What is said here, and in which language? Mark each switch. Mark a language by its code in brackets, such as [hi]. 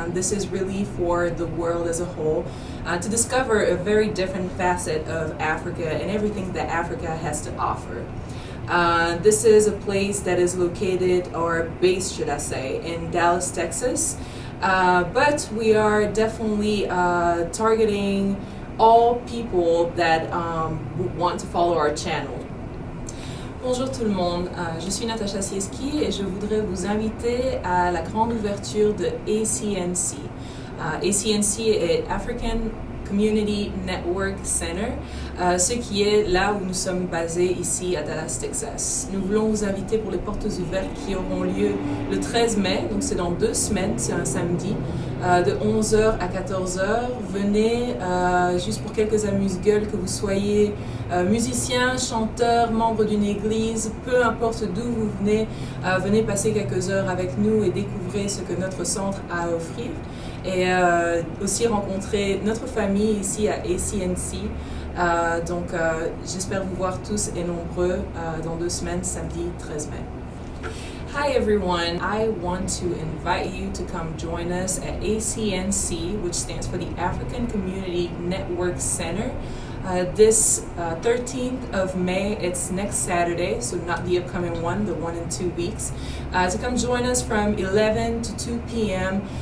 [en] This is really for the world as a whole to discover a very different facet of Africa and everything that Africa has to offer. This is a place that is located, or based should I say, in Dallas, Texas. But we are definitely targeting all people that want to follow our channel. [fr] Bonjour tout le monde, je suis Natasha Sieski et je voudrais vous inviter à la grande ouverture de ACNC. ACNC est African Community Network Center, ce qui est là où nous sommes basés ici à Dallas, Texas. Nous voulons vous inviter pour les portes ouvertes qui auront lieu le 13 mai, donc c'est dans 2 semaines, c'est un samedi, de 11h à 14h. Venez juste pour quelques amuse-gueules, que vous soyez musicien, chanteur, membre d'une église, peu importe d'où vous venez, venez passer quelques heures avec nous et découvrir ce que notre centre a à offrir. Et aussi rencontrer notre famille ici à ACNC. Donc j'espère vous voir tous et nombreux dans 2 semaines, samedi 13 mai. [en] Hi everyone, I want to invite you to come join us at ACNC, which stands for the African Community Network Center. This 13th of May, it's next Saturday, so not the upcoming one, the one in 2 weeks, to come join us from 11 to 2 p.m.